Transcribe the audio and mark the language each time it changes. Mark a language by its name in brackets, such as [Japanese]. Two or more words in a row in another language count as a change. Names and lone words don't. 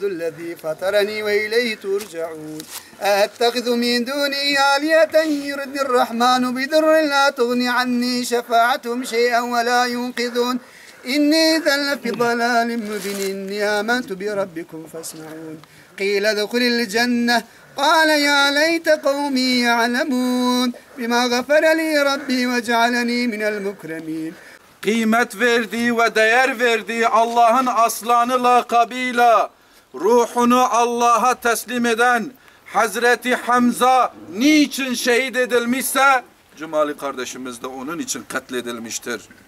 [Arabic] الذي فطرني وإليه ترجعون أتخذ من دونه آلهة يردني الرحمن بضر لا تغني عني شفاعتهم شيئا ولا ينقذون إني إذا لفي ضلال مبين إني آمنت بربكم فاسمعون قيل ادخل الجنة قال يا ليت قومي يعلمون بما غفر لي ربي وجعلني من المكرمين. [Turkish] Kıymet verdiği ve değer verdiği Allah'ın aslanı lakabıyla ruhunu Allah'a teslim eden Hazreti Hamza niçin şehit edilmişse Cumali kardeşimiz de onun için katledilmiştir.